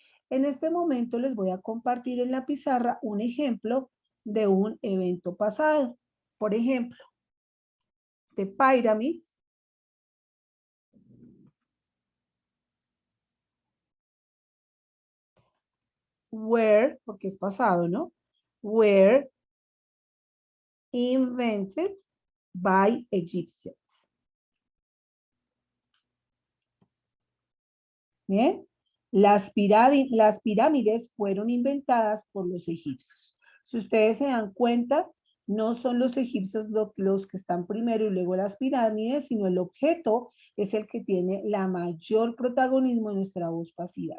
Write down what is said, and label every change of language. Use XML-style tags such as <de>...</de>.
<es>En este momento les voy a compartir en la pizarra un ejemplo de un evento pasado. Por ejemplo,</es> <en>The Pyramids were,</en> <es>porque es pasado, ¿no?</es> <en>Were invented by Egyptians.</en> <es>Bien, las pirámides fueron inventadas por los egipcios. Si ustedes se dan cuenta, no son los egipcios los que están primero y luego las pirámides, sino el objeto es el que tiene la mayor protagonismo en nuestra voz pasiva.</es>